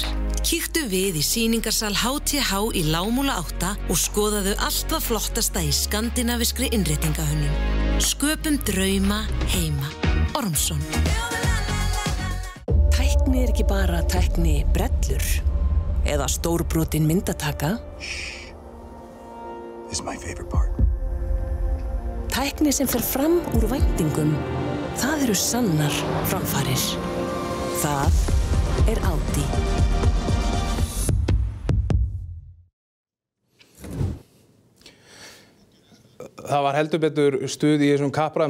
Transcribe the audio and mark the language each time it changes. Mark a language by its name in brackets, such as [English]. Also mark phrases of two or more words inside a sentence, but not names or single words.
[Icelandic] Kíktu við í sýningarsal HTH í Lágmúla 8 og skoðaðu allt það flottasta í skandinavískri innréttingahönnun. Sköpum drauma heima. Ormsson. Tækni ekki bara tækni brellur eða stórbrotin myndataka. [English] This is my favorite part. [Icelandic] Tækni sem fer fram úr væntingum. Það eru sannar framfarir. Það Audi. Það var heldur betur stuð í þessum kappræðum.